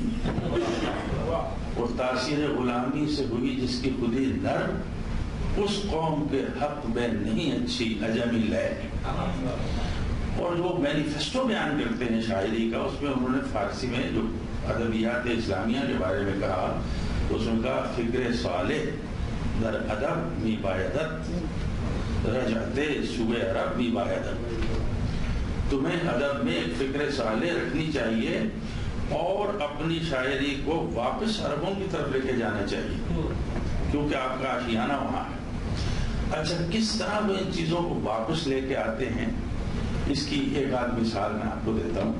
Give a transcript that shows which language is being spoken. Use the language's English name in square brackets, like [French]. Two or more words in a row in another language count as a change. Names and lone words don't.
[Urdu] اور تاثیر غلامی سے ہوئی جس کی خودی نر، اس قوم کے حق میں نہیں اچھی عجمی لے. اور جو مینیفیسٹو بیان کرتے ہیں شاعری کا، اس میں انہوں نے فارسی میں جو ادبیات اسلامیہ کے بارے میں کہا، اس میں کہا [Persian] فکر صالح در ادب می بایدت، رجعت سوئے عرب می بایدت. [Urdu] تمہیں ادب میں ایک فکر صالح رکھنی چاہیے اور اپنی شاعری کو واپس عربوں کی طرف لے کے جانا چاہیے، کیونکہ آپ کا آشیانہ وہاں ہے. اچھا، کس طرح وہ ان چیزوں کو واپس لے کے آتے ہیں، اس کی ایک آدھ مثال میں آپ کو دیتا ہوں.